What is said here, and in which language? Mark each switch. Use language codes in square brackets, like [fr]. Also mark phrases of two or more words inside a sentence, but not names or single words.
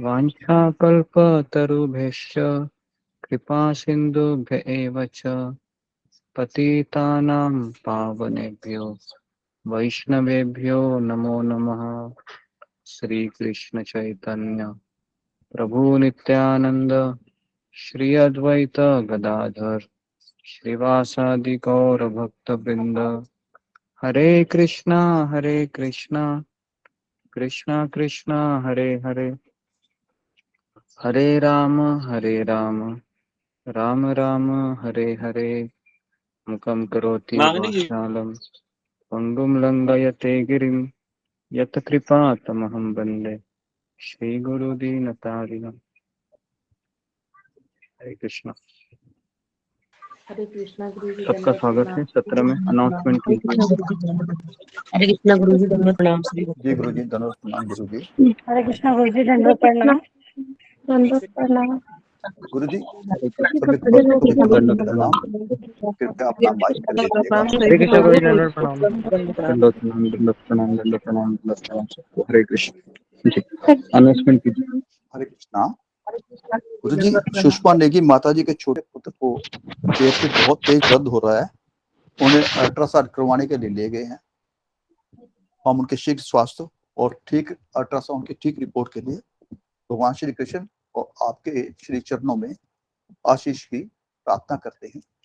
[sa] वाञ्छाकल्पतरुभ्यश्च कृपा सिन्धुभ्य एव च पतितानां पावनेभ्यो वैष्णवेभ्यो नमो नमः। श्री कृष्ण चैतन्य प्रभु नित्यानंद श्री अद्वैत गदाधर श्रीवासादि गौर भक्त वृंद हरे कृष्णा कृष्णा कृष्णा हरे हरे हरे राम राम राम हरे हरे मुखं करोति वाचालं पंगुं लंघयते गिरिं यत् कृपातमहं वन्दे श्रीगुरुदीनतारिणम्। [hi] हरे कृष्णा। हरे कृष्णा गुरु जी सबका दंडवत स्वागत प्रणाम। है। सत्र में अनाउंसमेंट हरे कीजिए। कृष्ण गुरु जी। हरे कृष्ण गुरु जी दंडवत प्रणाम श्री जी गुरु जी धन्यवाद प्रणाम गुरु जी। हरे कृष्णा गुरु जी दंडवत प्रणाम। दंडवत प्रणाम। गुरु जी हरे सभी कृष्णा भक्तों को दंडवत दंडवत प्रणाम। प्रणाम। कृपया अपना माइक कर लीजिएगा। हरे कृष्णा गुरु जी दंडवत प्रणाम। दंडवत प्रणाम। दंडवत प्रणाम दंडवत प्रणाम दंडवत प्रणाम दंडवत प्रणाम। हरे कृष्ण। जी अनाउंसमेंट कीजिए। हरे कृष्णा। गुरु जी सुषमा नेगी माता जी के छोटे पुत्र को पेट में बहुत तेज दर्द हो रहा है, उन्हें अल्ट्रासाउंड करवाने के लिए ले गए हैं। हम उनके शीघ्र स्वास्थ्य और ठीक अल्ट्रासाउंड की ठीक रिपोर्ट के लिए भगवान श्री कृष्ण और आपके श्री चरणों में आशीष की प्रार्थना करते हैं।